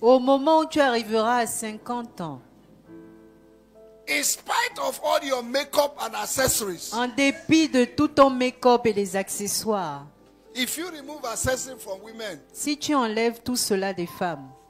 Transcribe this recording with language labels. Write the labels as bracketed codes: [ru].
[fr] au moment où tu arriveras à 50 ans, [en] in spite of all your makeup and accessories, [fr] en dépit de tout ton make-up et les accessoires, [en] if you remove accessories from women, [fr] si tu enlèves tout cela des femmes,